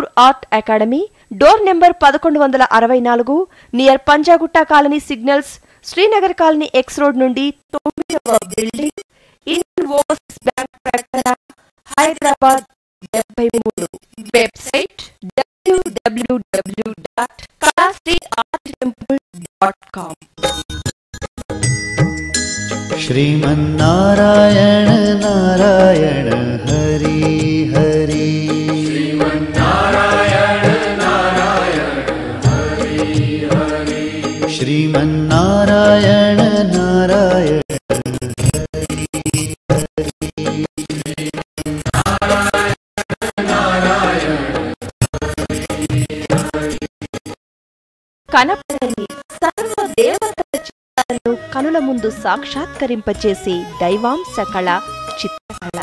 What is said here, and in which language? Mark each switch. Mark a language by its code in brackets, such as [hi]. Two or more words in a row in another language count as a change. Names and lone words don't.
[en] Art Academy door number 1164 near Panjagutta colony signals Srinagar colony X road నుండి 9th building Indian Overseas Bank ప్రకటన Hyderabad 73 website www.kalastriarttemple.com [sa] श्रीमन्नारायण नारायण हरि हरि श्रीमन्नारायण नारायण हरि हरि श्रीमन्नारायण नारायण [te] కనపడని సర్వ దేవతల చిత్రాలను కనుల ముందు సాక్షాత్కరింపచేసే దైవాంశ కళ చిత్రకళ.